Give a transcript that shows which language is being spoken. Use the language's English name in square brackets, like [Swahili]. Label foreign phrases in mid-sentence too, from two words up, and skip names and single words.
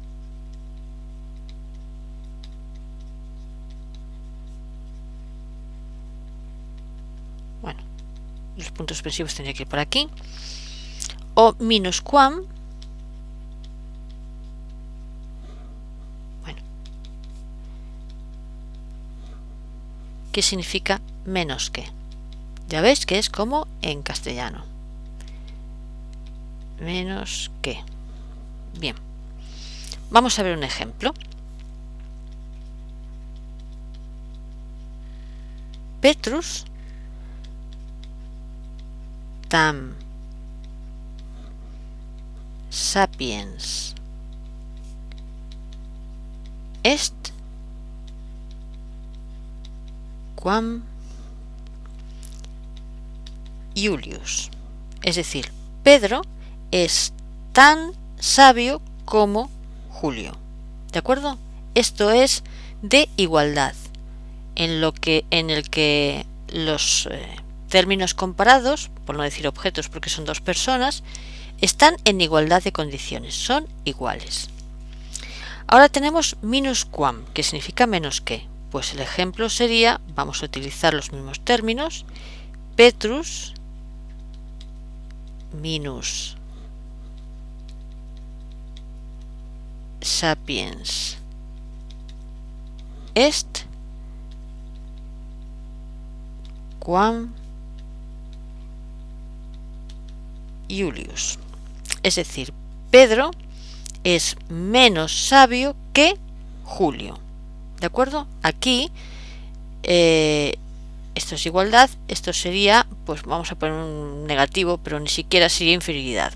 [Spanish] bueno, los puntos suspensivos tendría que ir por aquí, o [Latin] minusquam, [Spanish] bueno, que significa menos que. Ya veis que es como en castellano. Menos que. Bien. Vamos a ver un ejemplo. [Latin] Petrus tam sapiens est quam Iulius. [Spanish] Es decir, Pedro es tan sabio como Julio. ¿De acuerdo? Esto es de igualdad, en el que los términos comparados, por no decir objetos porque son dos personas, están en igualdad de condiciones, son iguales. Ahora tenemos [Latin] minusquam, [Spanish] que significa menos que. Pues el ejemplo sería, vamos a utilizar los mismos términos, [Latin] Petrus minus sapiens est quam Iulius. [Spanish] Es decir, Pedro es menos sabio que Julio. ¿De acuerdo? Aquí esto es igualdad, esto sería, pues vamos a poner un negativo, pero ni siquiera sería inferioridad.